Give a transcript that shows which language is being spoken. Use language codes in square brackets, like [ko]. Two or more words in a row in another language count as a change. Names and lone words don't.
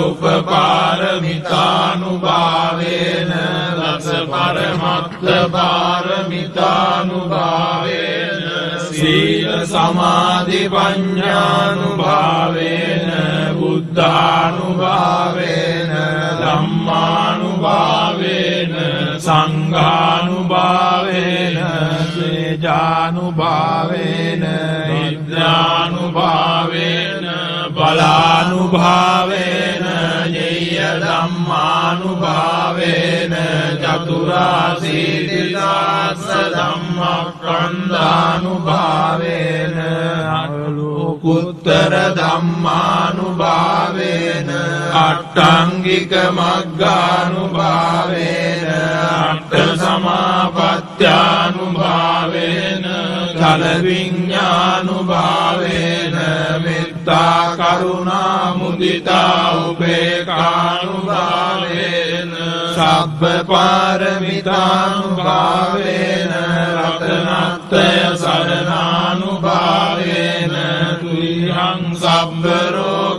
[pi] උපපාරමිතානුභාවේන දස පරමත්ත පාරමිතානුභාවේන සීල සමාධි පඤ්ඤානුභාවේන බුද්ධානුභාවේන ධම්මානුභාවේන සංඝානුභාවේන තේජානුභාවේන නිද්‍රානුභාවේන බලානුභාවේන ඤය ධම්මානුභාවේන චතුරාසීතිදාස ධම්මස්කන්ධානුභාවේන අනුකුත්තර ධම්මානුභාවේන අට්ඨංගික මග්ගානුභාවේන අට්ඨ සමාපත්ත්‍යානුභාවේන ඵල විඤ්ඤානුභාවේන මෙත්තා කරුණා මුදිතා උපේක්ඛානුභාවේන සබ්බ පාරමිතානුභාවේන රතනත්‍රය සරණානුභාවේන තුයං සබ්බ රෝග